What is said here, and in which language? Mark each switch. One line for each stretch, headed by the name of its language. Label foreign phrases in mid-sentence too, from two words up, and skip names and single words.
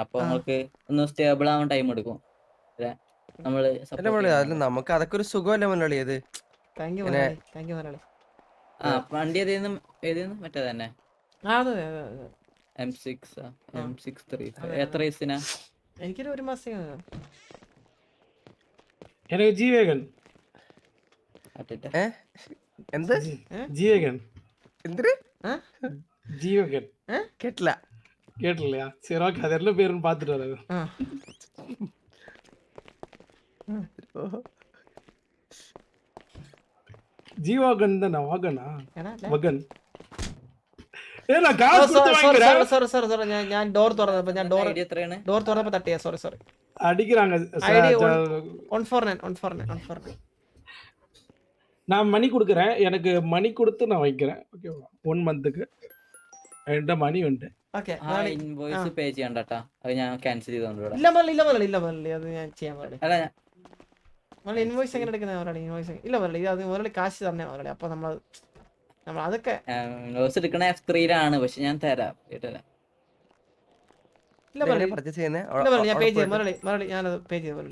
Malayalam: അപ്പൊ നമുക്ക് ഒന്ന് സ്റ്റേബിൾ ആവാൻ ടൈം എടുക്കും. നമ്മള് നമുക്ക് അതൊക്കെ ഒരു സുഖമല്ലേ മുതലാളി? അത്
English: thank you
Malayalam: മുതലാളി. വണ്ടി ഏതേന്നും മറ്റേ തന്നെ M6 M63 എത്ര വയസ്സിനാ? എനിക്കൊരു 1 മാസം.
Tamil: எனக்கு ஜீவேகன்
Malayalam: എന്ത്
Tamil: ஜீவேகன்
Malayalam: എന്തിന്
Tamil: ஜீவேகன்
Malayalam: കേട്ടില്ല.
Tamil: கேட்டலையா? சரி ஓகே, அது என்ன பேருன்னு பார்த்துட்டு வரேன். ஜீவாகன் தானே? வாகனா வகன்.
Malayalam: ഞാൻ ഡോർ തുറന്നപ്പോ തട്ടിയ. സോറി
Tamil: அடிக்கிறாங்க. நான் மணி கொடுக்குறேன், எனக்கு மணி கொடுத்து நான் வைக்கிறேன். ஓகேவா? 1 மந்த்துக்கு என்கிட்ட மணி உண்டு.
English: invoice pay
Malayalam: ചെയ്യണ്ടട്ടാ, അത് ഞാൻ ക്യാൻസൽ ചെയ്തോണ്ട്. അത് ഞാൻ ചെയ്യാൻ ഇൻവോയ്സ് എങ്ങനെ എടുക്കുന്നത്? ഇൻവോയ്സ് ഇല്ല മുതലാളി, അത് മുതലാളി കാശ് തന്നെ മുതലാളി. അപ്പൊ നമ്മൾ അതൊക്കെ ഇൻവോയ്സ് എടുക്കണ F3-ലാണ്, പക്ഷെ ഞാൻ തരാം. ഞാൻ പേ ചെയ്തു മുതലാളി, ഞാനത് പേ ചെയ്തു മുതലാളി.